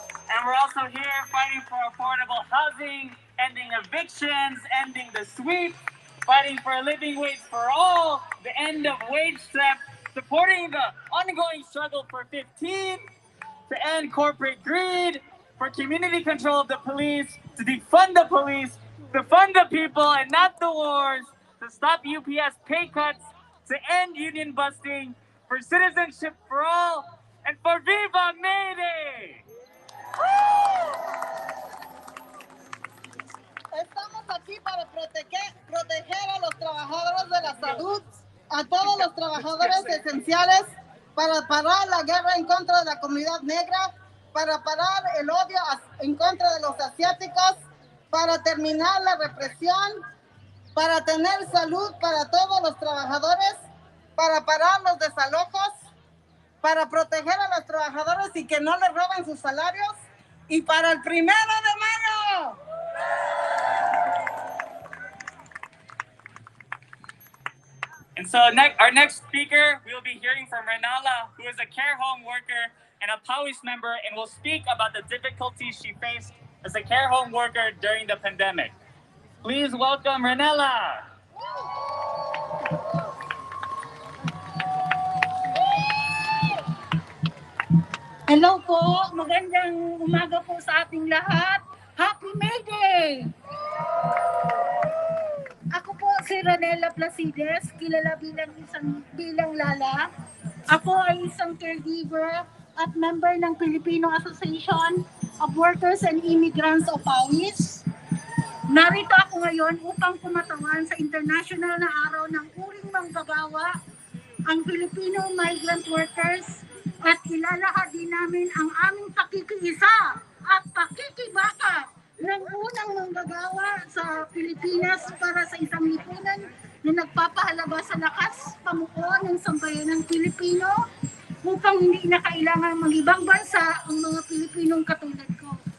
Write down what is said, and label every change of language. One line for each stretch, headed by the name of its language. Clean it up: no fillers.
English: And we're also here fighting for affordable housing, ending evictions, ending the sweep, fighting for a living wage for all, the end of wage theft, supporting the ongoing struggle for 15, to end corporate greed, for community control of the police, to defund the police, to fund the people and not the wars, to stop UPS pay cuts, to end union busting, for citizenship for all, and for Viva May Day!
Spanish: Estamos aquí para proteger a los trabajadores de la salud, a todos los trabajadores esenciales, para parar la guerra en contra de la comunidad negra, para parar el odio en contra de los asiáticos, para terminar la represión, para tener salud para todos los trabajadores, para parar los desalojos, para proteger a los trabajadores y que no les roben sus salarios, y para el 1 de mayo.
English: And so our next speaker, we will be hearing from Renala, who is a care home worker and a PAWIS member, and will speak about the difficulties she faced as a care home worker during the pandemic. Please welcome Renala.
Filipino: Hello po, magandang umaga po sa ating lahat.
English: Happy May Day!
Filipino: Ako po si Renela Placides, kilala bilang Lala. Ako ay isang caregiver at member ng Filipino Association of Workers and Immigrants o PAWIS. Narito ako ngayon upang kumatawan sa international na araw ng uring manggagawa, ang Filipino migrant workers, at ilalahad namin ang aming pakikiisa at pakikibaka ng unang manggagawa sa Pilipinas para sa isang lipunan na nagpapahalaga sa lakas pamuo ng sambayanang Pilipino upang hindi na kailangan mag-ibang bansa ang mga Pilipinong katulad ko.